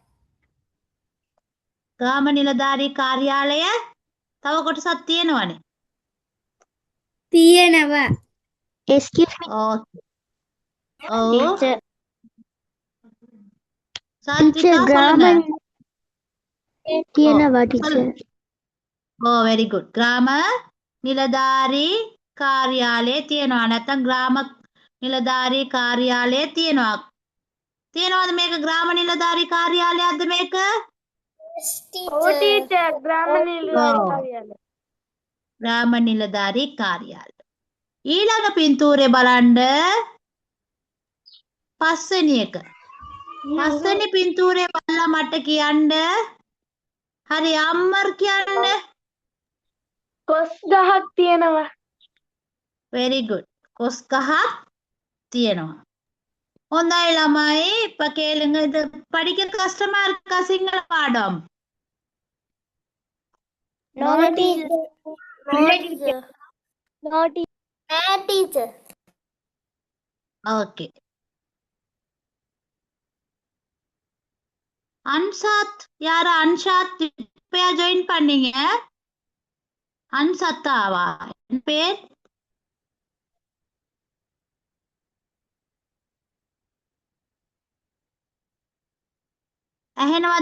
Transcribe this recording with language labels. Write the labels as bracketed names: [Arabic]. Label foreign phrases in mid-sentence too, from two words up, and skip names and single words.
[Sinhala] ග්‍රාම නිලධාරී කාර්යාලය තව කොටසක් තියෙනවනේ. තියෙනවා. [English] Excuse me. [Sinhala] ඕකේ. ඔව්. Teacher. [Tamil] சாத்விகா [Sinhala] ග්‍රාම [Tamil] சொல்லுங்க. [Sinhala] තියෙනවා ටීචර්. [English] very good. [Sinhala] கிராம නිලධාරී කාර්යාලය තියෙනවා. නැත්නම් ග්‍රාම නිලධාරී කාර්යාලය තියෙනවා. තියෙනවද මේක ග්‍රාම නිලධාරී කාර්යාලයක්ද මේක? ඔව් ටීචර්. ග්‍රාම ග්‍රාම නිලධාරී කාර්යාලය. ඊළඟ පින්තූරේ බලන්න. පස්වෙනි එක. පස්වෙනි පින්තූරේ බලලා මට කියන්න. හරි අම්මර් කියන්න. කොස් ගහක් තියෙනවා. [English] very good. [Sinhala] කොස් ගහක් තියෙනවා. හොඳයි ළමයි. [Tamil] இப்ப கேளுங்க. இது படிக்க கஷ்டமா இருக்கா சிங்கள பாடம்? [English] No teacher. No teacher. [Tamil] ஓகே. அன்சாத் யாரா? அன்சாத் இப்பயா ஜாயின் பண்ணீங்க? அன்சத்தாவா என் பேர்? [Sinhala] ඇහෙනවද?